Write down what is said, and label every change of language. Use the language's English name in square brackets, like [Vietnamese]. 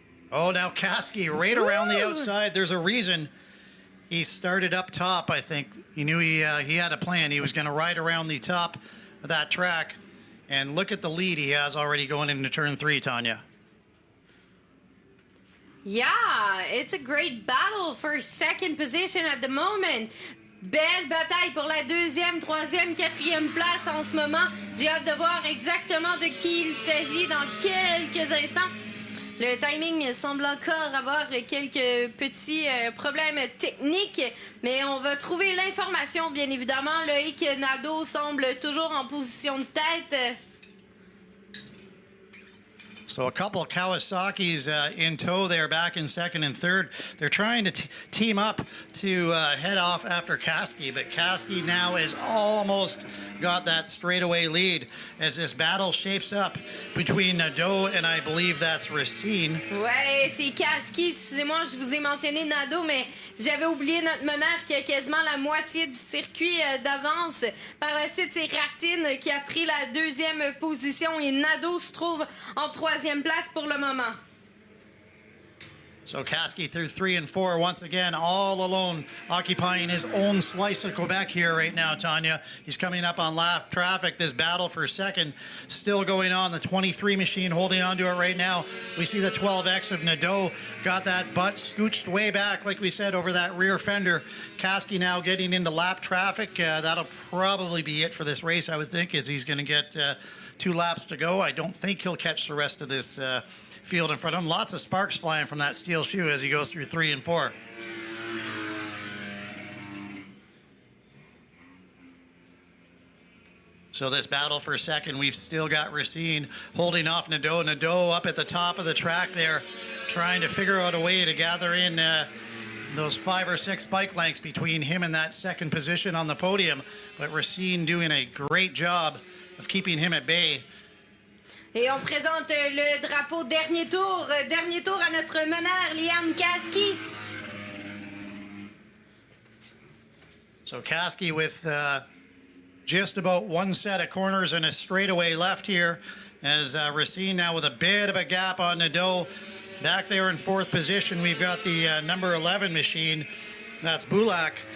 [English] Oh, now Kasky right around the outside. There's a reason he started up top, I think. He knew he had a plan. He was going to ride around the top of that track. And look at the lead he has already going into turn 3, Tanya. Yeah, it's a great battle for second position at the moment. [French] Belle bataille pour la deuxième, troisième, quatrième place en ce moment. J'ai hâte de voir exactement de qui il s'agit dans quelques instants. Le timing semble encore avoir quelques petits problèmes techniques, mais on va trouver l'information, bien évidemment. Loïc Nadeau semble toujours en position de tête. [English] So a couple of Kawasaki's in tow there, back in second and third. They're trying to team up to head off after Kasky, but Kasky now is almost got that straightaway lead as this battle shapes up between Nadeau and I believe that's Racine. [French] Ouais, c'est Kasky. Excusez-moi, je vous ai mentionné Nadeau, mais j'avais oublié notre meneur qui a quasiment la moitié du circuit d'avance. Par la suite, c'est Racine qui a pris la deuxième position et Nadeau se trouve en troisième place pour le moment. [English] So Kasky through 3 and 4 once again, all alone, occupying his own slice of Quebec here right now, Tanya. He's coming up on lap traffic. This battle for second still going on. The 23 machine holding on to it right now. We see the 12X of Nadeau got that butt scooched way back, like we said, over that rear fender. Kasky now getting into lap traffic. That'll probably be it for this race, I would think, as he's going to get 2 laps to go. I don't think he'll catch the rest of this field in front of him. Lots of sparks flying from that steel shoe as he goes through 3 and 4. So this battle for second, we've still got Racine holding off Nadeau. Nadeau up at the top of the track there, trying to figure out a way to gather in those 5 or 6 bike lengths between him and that second position on the podium. But Racine doing a great job of keeping him at bay. [French] Et on présente le drapeau dernier tour à notre meneur, Liam Kasky. [English] So Kasky with just about 1 set of corners and a straightaway left here, as Racine now with a bit of a gap on Nadeau. Back there in 4th position, we've got the number 11 machine. That's Bulak.